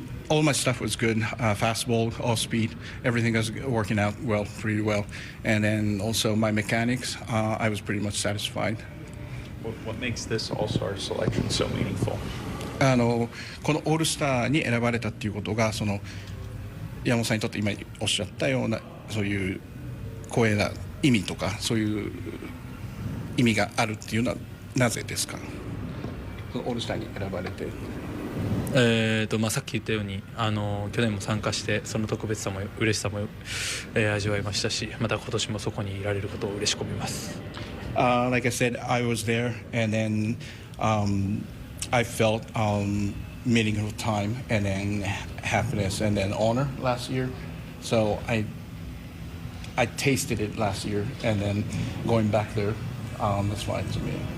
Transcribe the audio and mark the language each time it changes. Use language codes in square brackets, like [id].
[en] All my stuff was good, fastball, all speed, everything was working out pretty well. And then also my mechanics, I was pretty much satisfied. What makes this All-Star selection so meaningful? [ja] このオールスターに選ばれたっていうことが、山本さんにとって今おっしゃったようなそういう光栄な意味とかそういう意味があるっていうのはなぜですか？そのオールスターに選ばれて。さっき言ったように去年も参加してその特別さも嬉しさも、味わいましたし、また今年もそこにいられることを嬉しく思います。 [en] Like I said, I was there, and then I felt meaningful time, and then happiness, and then honor last year. So I tasted it last year, and then going back there, that's why it's me.